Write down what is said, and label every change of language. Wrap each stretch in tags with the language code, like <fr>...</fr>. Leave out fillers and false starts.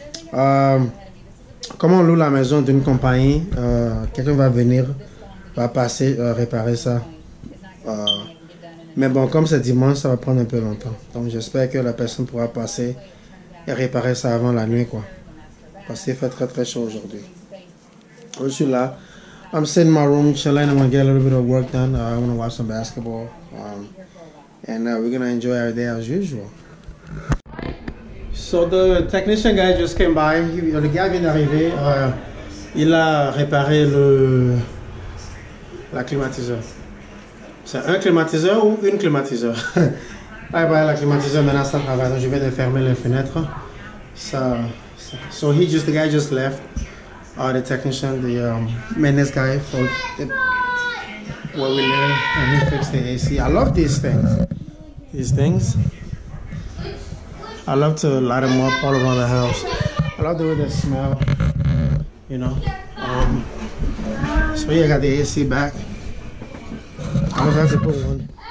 <fr>Comme on loue la maison d'une compagnie, quelqu'un va venir, va passer, réparer ça. Mais bon, comme c'est dimanche, ça va prendre un peu longtemps. Donc j'espère que la personne pourra passer et réparer ça avant la nuit, quoi. Parce qu'il fait très très chaud aujourd'hui. Je suis là.</fr> <en>I'm sitting in my room chilling. I'm going to get a little bit of work done. I want to watch some basketball. And we're going to enjoy our day as usual. So the technician guy just came by.</en> <fr>Le gars vient d'arriver. Il a réparé la climatiseur. C'est un climatiseur ou une climatiseur? La climatiseur maintenant ça travaille. Donc je vais fermer les fenêtres.</fr> <en>So the guy just left. The technician, the maintenance guy for where we live, and he fixed the AC. I love these things. I love to light them up all around the house. I love the way they smell, you know. So yeah, I got the AC back. I was have to put one.</en>